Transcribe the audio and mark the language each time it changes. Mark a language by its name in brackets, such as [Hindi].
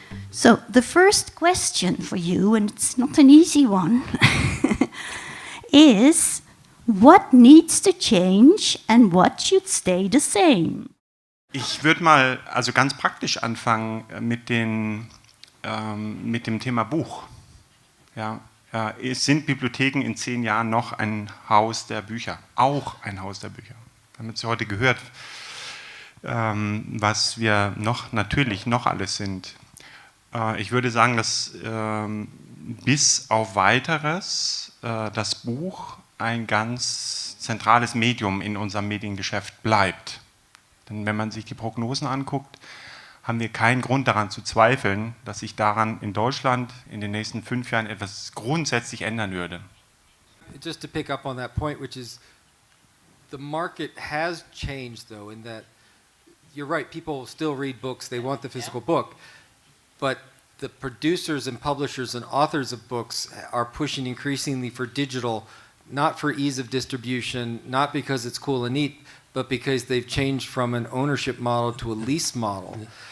[English] So the first question for you, and it's not an easy one, is what needs to change and what should stay the same? [German] Ich würde mal also ganz praktisch anfangen mit dem Thema Buch. Ja, sind Bibliotheken in 10 Jahren noch ein Haus der Bücher? Auch ein Haus der Bücher. Wir haben jetzt heute gehört, was wir natürlich noch alles sind. Ich würde sagen, dass bis auf Weiteres das Buch ein ganz zentrales Medium in unserem Mediengeschäft bleibt. Denn wenn man sich die Prognosen anguckt, haben wir keinen Grund daran zu zweifeln, dass sich daran in Deutschland in den nächsten 5 Jahren etwas grundsätzlich ändern würde. [English] Just to pick up on that point, which is the market has changed though, in that you're right, people still read books, they want the physical book, but the producers and publishers and authors of books are pushing increasingly for digital, not for ease of distribution, not because it's cool and neat, but because they've changed from an ownership model to a lease model.